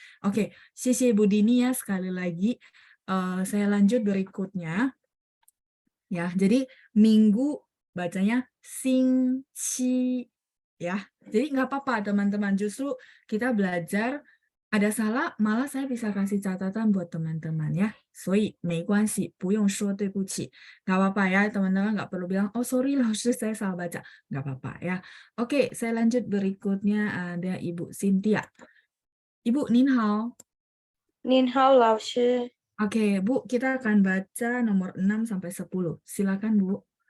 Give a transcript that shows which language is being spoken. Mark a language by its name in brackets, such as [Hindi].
[Indonesian] Oke, sisi Ibu Dini ya sekali lagi. Saya lanjut berikutnya ya. Jadi minggu bacanya sing chi ya. Jadi nggak apa-apa teman-teman. Justru kita belajar ada salah, malah saya bisa kasih catatan buat teman-teman ya. [Chinese] 所以没关系，不用说对不起。 [Indonesian] Nggak apa-apa ya, teman-teman nggak perlu bilang, oh sorry lausir saya salah baca. Nggak apa-apa ya. Oke, saya lanjut berikutnya ada Ibu Cynthia. Ibu, Nin hao. [Chinese] 您好，老师。 [Indonesian] Oke, Bu, kita akan baca nomor 6 sampai 10. Silakan, Bu.